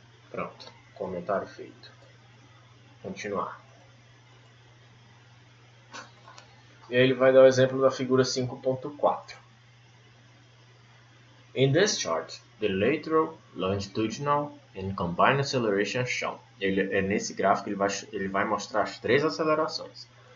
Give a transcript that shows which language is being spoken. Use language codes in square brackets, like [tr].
[pt] Pronto, comentário feito. Continuar. E aí ele vai dar o exemplo da figura 5.4. [en] In this chart, the lateral, longitudinal and combined acceleration are shown. [pt] Nesse gráfico ele vai mostrar as três acelerações.